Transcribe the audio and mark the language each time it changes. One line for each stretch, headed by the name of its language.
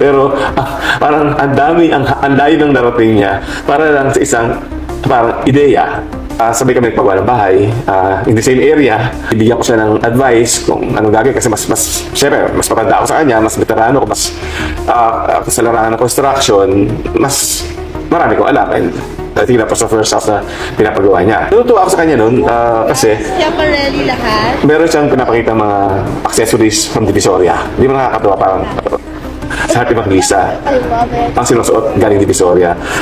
Filipino: Pero, parang ang dayo ng narating niya para lang sa isang parang ideya. Sabay kami nagpagawa ng bahay in the same area. Ibigyan ko siya ng advice kung anong gagawin kasi syempre, mas matanda ako sa kanya, mas veterano ko, mas sa larangan ng construction, mas marami kong alam.
English: And I think that was the first house
Filipino: na pinapagawa niya. Natutuwa ako sa kanya noon kasi meron siyang pinapakita mga accessories from Divisoria. Hindi mo nakakatawa, parang sa Hart Evangelista. Ang sinusuot galing Divisoria.